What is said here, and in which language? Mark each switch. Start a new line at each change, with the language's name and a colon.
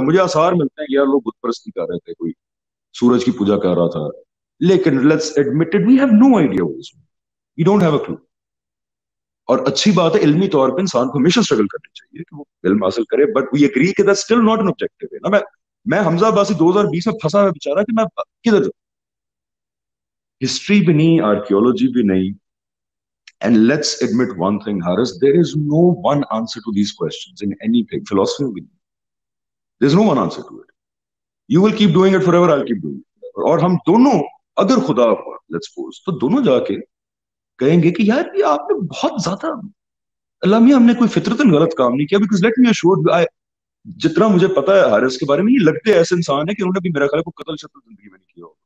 Urdu: مجھے آثار ملتے ہیں یار لوگ بت پرستی کر رہے تھے, کوئی سورج کی پوجا کر رہا تھا, لیکن
English: Let's admit it we have no idea, we don't have a clue.
Urdu: اور اچھی بات ہے علمی طور پہ انسان کو ہمیشہ اسٹرگل کرنی چاہیے کہ وہ علم حاصل کرے, بٹ وی ایگری کہ
English: that's still not an objective
Urdu: ہے نا. میں حمزہ عباسی 2020 میں پھنسا ہے بیچارہ کہ میں کدھر جاؤں, ہسٹری بھی نہیں, آرکیولوجی بھی نہیں.
English: And let's admit one thing, Haris, there is no one answer to these questions in anything. Philosophy will be. There's no one answer to it. You will keep doing it forever, I'll keep doing it forever.
Urdu: اور ہم دونوں اگر خدا ہوا,
English: let's suppose,
Urdu: تو دونوں جا کے کہیں گے کہ یار یہ آپ نے بہت زیادہ اللہ میاں ہم نے کوئی فطرتاً غلط کام نہیں کیا.
English: Because let me assure you,
Urdu: جتنا مجھے پتا ہے حارث کے بارے میں, یہ لگتے ایسے انسان ہے کہ انہوں نے بھی میرا خیال ہے کوئی قتل شتل زندگی میں نہیں کیا ہو.